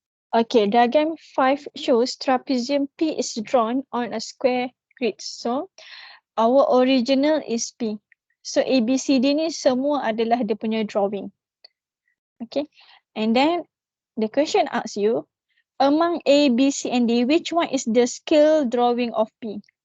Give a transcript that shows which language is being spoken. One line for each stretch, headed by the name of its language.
English: Okay, diagram 5 shows trapezium P is drawn on a square grid. So, our original is P.
Malay: So, A, B, C, D ni semua adalah dia punya drawing.
English: Okay, and then the question asks you, among A, B, C, and D, which one is the scale drawing of P?